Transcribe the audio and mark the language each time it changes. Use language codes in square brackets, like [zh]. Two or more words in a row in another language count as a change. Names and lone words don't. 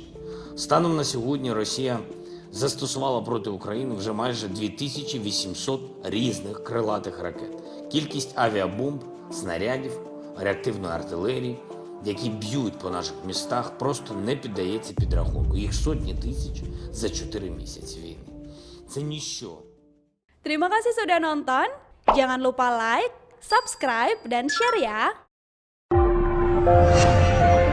[uk] Станом на сьогодні Росія застосувала проти України вже майже 2800 різних крилатих ракет. Кількість авіабомб, снарядів, реактивної артилерії, які б'ють по наших містах, просто не піддається підрахунку. Їх сотні тисяч за 4 місяці війни. Це ніщо. [id] Terima kasih sudah nonton. Jangan lupa like, subscribe, dan share ya.